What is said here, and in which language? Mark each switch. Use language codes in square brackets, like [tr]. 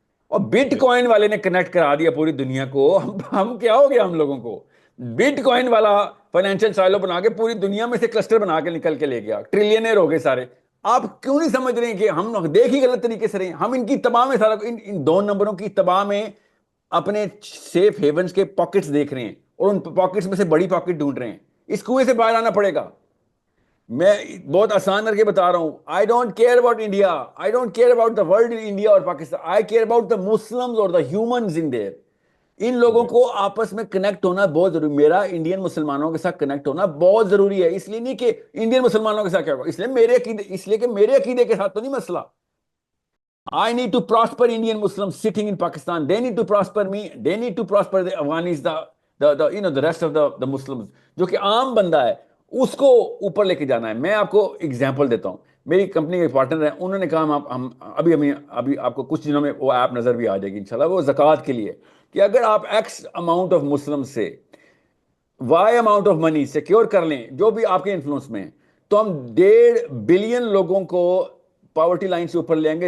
[ur] اور but coin والے نے کنیکٹ کرا دیا پوری دنیا کو. ہم کیا ہو گیا ہم لوگوں کو, بٹ کوائن والا فائنینشیل سائلو بنا کے پوری دنیا میں سے کلسٹر بنا کے نکل کے لے گیا, ٹریلینئر ہو گئے سارے. آپ کیوں نہیں سمجھ رہے ہیں کہ ہم دیکھ ہی غلط طریقے سے رہے ہیں. ہم ان کی تباہ میں سارا ان 2 نمبروں کی تباہ میں اپنے سیف ہیونز کے پاکٹس دیکھ رہے ہیں, اور ان پاکٹس میں سے بڑی پاکٹ ڈھونڈ رہے ہیں. اس کنویں سے باہر آنا پڑے گا. میں بہت آسان کر کے بتا رہا ہوں, [en] I don't care about India, I don't care about the world in India اور Pakistan, I care about the Muslims اور the humans in there. [ur] ان لوگوں کو آپس میں کنیکٹ ہونا بہت ضروری. میرا انڈین مسلمانوں کے ساتھ کنیکٹ ہونا بہت ضروری ہے. اس لیے نہیں کہ انڈین مسلمانوں کے ساتھ کیا ہوگا, اس لیے کہ میرے عقیدے کے ساتھ تو نہیں مسئلہ. [en] I need to prosper Indian Muslims sitting in Pakistan. They need to prosper me. They need to prosper the Afghanis, the rest of the Muslims. [ur] جو کہ عام بندہ ہے اس کو اوپر لے کے جانا ہے. میں آپ کو اگزامپل دیتا ہوں. میری کمپنی کے پارٹنر ہیں, انہوں نے کہا ہم ابھی آپ کو کچھ دنوں میں وہ ایپ نظر بھی آ جائے گی انشاءاللہ, وہ زکوٰۃ کے لیے, کہ اگر آپ ایکس اماؤنٹ آف مسلم سے Y amount of money secure کر لیں جو بھی آپ کے انفلوئنس میں, تو ہم 1.5 بلین لوگوں کو پاورٹی لائن سے اوپر لیں گے.